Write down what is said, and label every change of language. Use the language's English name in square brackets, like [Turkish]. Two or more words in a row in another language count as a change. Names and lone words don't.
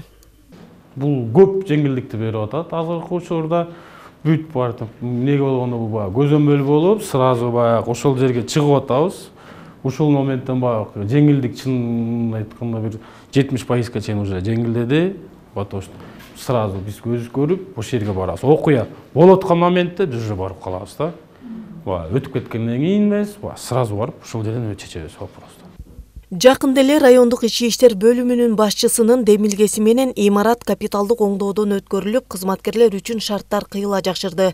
[Kyrgyz] Бул көп жеңилдикти берип атат. Азыркы учурда бүт бартып, эмнеге болгондо бул көзөмөл болуп, сразу баягы ошол жерге чыгып атабыз. Ушул моменттен баягы жеңилдик чын айтканда бир 70%га чейин уже жеңилдеди. [Russian] Потому что сразу [Kyrgyz] биз көз көрүп, ошол жерге барабыз. Окуя болуп аткан моментте биз уже барып калабыз да. Өтүп кеткенден кийин эмес, сразу барып ушул жерден чечебиз вопросту. Жакында эле райондук ички иштер бөлүмүнүн башчысынын демилгеси менен имарат капиталдык оңдоодон өткөрүлүп, кызматкерлер үчүн шарттар кыйла жакшырды.